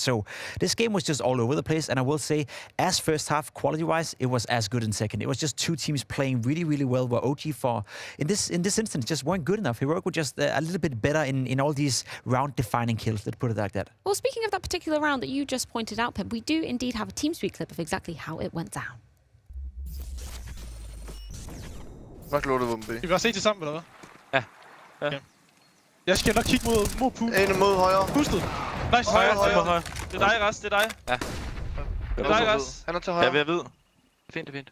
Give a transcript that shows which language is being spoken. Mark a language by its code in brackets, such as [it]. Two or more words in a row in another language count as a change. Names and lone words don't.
[en] So this game was just all over the place, and I will say, as first half quality-wise, it was as good in second. It was just 2 teams playing really well, where OG in this instance just weren't good enough. Heroic were just a little bit better in all these round-defining kills, let's put it like that. Well, speaking of that particular round that you just pointed out, Pimp, we do indeed have a TeamSpeak clip of exactly how it went down. [da] Skal vi bare se til sammen, eller hvad? Ja. Okay. Jeg skal nok kigge mod pool. En mod højre. Pustet. Nice. Højre. Det er dig, Ras. Det er dig. Ja. Det er dig, Ras. Han er til højre. Jeg er ved. Fint, fint.